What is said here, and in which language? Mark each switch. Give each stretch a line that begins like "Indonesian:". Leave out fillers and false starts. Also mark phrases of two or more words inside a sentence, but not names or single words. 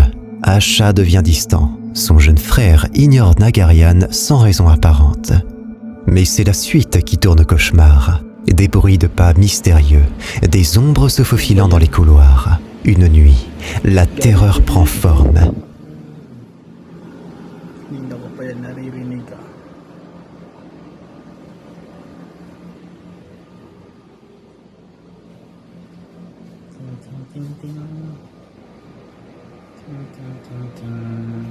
French: Asha devient distant. Son jeune frère ignore Nagarian sans raison apparente. Mais c'est la suite qui tourne au cauchemar. Des bruits de pas mystérieux, des ombres se faufilant dans les couloirs. Une nuit, la terreur prend forme.
Filipino: Hindi ko pa yan naririnig ka. Ting, ting, ting. Ting, ting, ting, ting.